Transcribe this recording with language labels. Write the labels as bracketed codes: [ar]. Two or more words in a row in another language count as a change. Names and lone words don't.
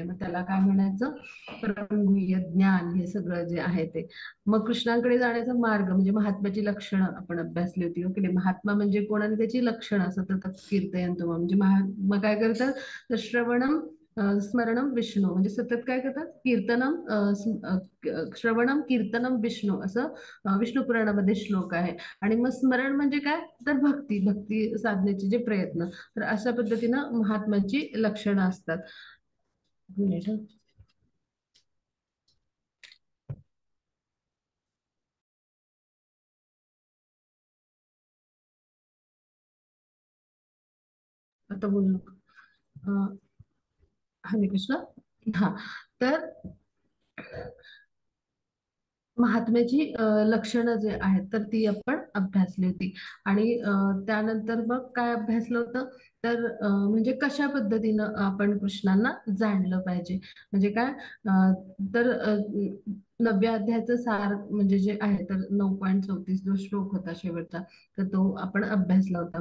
[mr] मग त्याला काय म्हणायचं, परमगुह्य ज्ञान, हे सगळं जे आहे ते. मग कृष्णांकडे जाण्याचा मार्ग म्हणजे महात्म्याची लक्षणं आपण अभ्यासली होती. ओके, महात्मा म्हणजे कोण आणि त्याची लक्षणं, सतत कीर्तयंतो म्हणजे मग काय करतात, तर [sa] श्रवणम स्मरणम विष्णू, [mr] म्हणजे सतत काय करतात, [sa] कीर्तनम श्रवणम कीर्तनम विष्णू, [mr] असं विष्णू पुराणामध्ये श्लोक आहे. आणि मग स्मरण म्हणजे काय, तर भक्ती, भक्ती साधण्याचे जे प्रयत्न. तर अशा पद्धतीनं महात्म्याची लक्षणं असतात. एक मिनिट हं. आता बोलू नका. हरे कृष्ण. हा, तर महात्म्याची लक्षणं जे आहेत, तर ती आपण अभ्यासली होती. आणि त्यानंतर मग काय अभ्यासलं होतं, तर म्हणजे कशा पद्धतीनं आपण कृष्णांना जाणलं पाहिजे, म्हणजे काय, तर 9व्या अध्यायाचं सार म्हणजे जे आहे, तर 9.34 जो श्लोक होता शेवटचा, तर तो आपण अभ्यासला होता.